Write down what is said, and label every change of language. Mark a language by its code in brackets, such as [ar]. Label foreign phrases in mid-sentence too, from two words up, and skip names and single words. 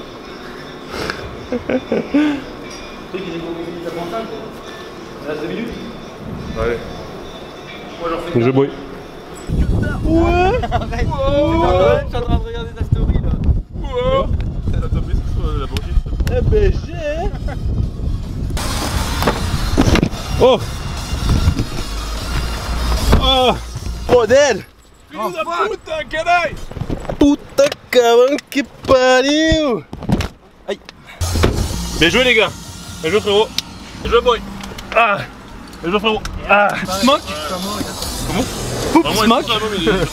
[fr] Truc, ils ont fini ta pensage. Il reste 2 minutes. Allez. Moi j'en fais. Je bois. Ouais. Arrête. Je suis en train de regarder ta story là. Ouais. Elle a tapé sur la banquise. Eh ben j'ai. Oh. [pt] Oh. Poder. Filho da puta, caralho! [es] Puta cabrón, [pt] que pariu! [fr] Aïe! Bien joué les gars! Bien joué frérot! Bien joué boy! Ah! Bien joué frérot! Ah! Smoke! Comment? Poup, smoke!